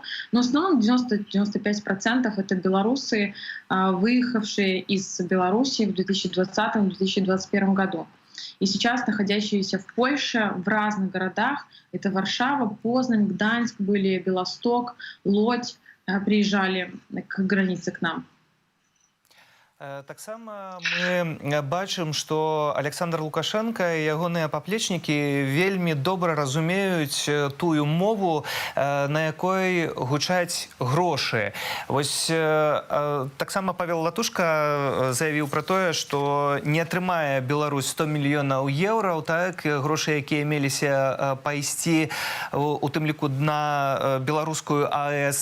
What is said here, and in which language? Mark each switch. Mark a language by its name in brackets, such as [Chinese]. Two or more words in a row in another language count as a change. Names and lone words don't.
[Russian] Но в основном 90-95% это белорусы, выехавшие из Беларуси в 2020-2021 году. И сейчас находящиеся в Польше в разных городах, это Варшава, Познань, Гданьск были, Белосток, Лодзь, приезжали к границе к нам. [Belarusian] Таксама мы бачым, што Александр Лукашенко і ягоныя паплечнікі вельмі добра разумеюць тую мову, на якой гучаць грошы. Вось таксама Павел Латушка заявіў пра тое, што не атрымае Беларусь 100 мільёнаў еўраў, так, грошы, якія меліся пайсці у тым ліку на беларускую АЭС.